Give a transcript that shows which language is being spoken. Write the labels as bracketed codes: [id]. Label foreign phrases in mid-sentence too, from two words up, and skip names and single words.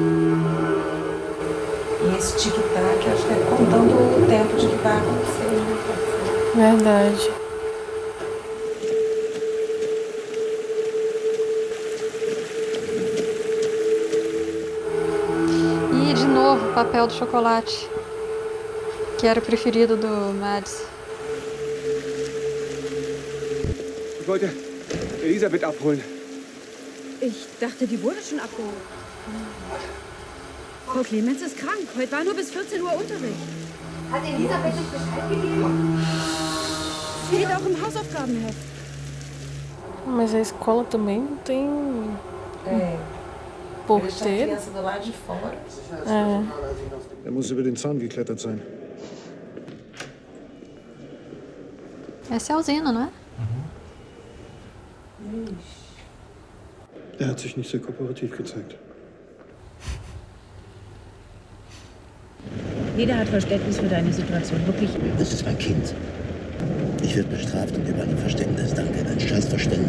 [pt] E esse tic-tac, acho que é contando o tempo de que vai acontecer, né? Verdade. E de novo, o papel do chocolate. Que era o preferido do Mads. [de] Ich wollte Elisabeth abholen. Ich dachte, die wurde schon abgeholt. Frau Clemens ist krank. Heute war nur bis 14 Uhr Unterricht. Hat Elisabeth nicht Bescheid gegeben? Steht auch im Hausaufgabenheft. [pt] Mas a escola também não tem porteiro. Criança do lado de fora. [de] Er muss über den Zaun geklettert sein. [pt] Essa é a usina, não é? [de] Er hat sich nicht sehr kooperativ gezeigt. Jeder hat Verständnis für deine Situation, wirklich. Das ist mein Kind. Ich werde bestraft und überall ein Verständnis. Danke, ein Scheißverständnis.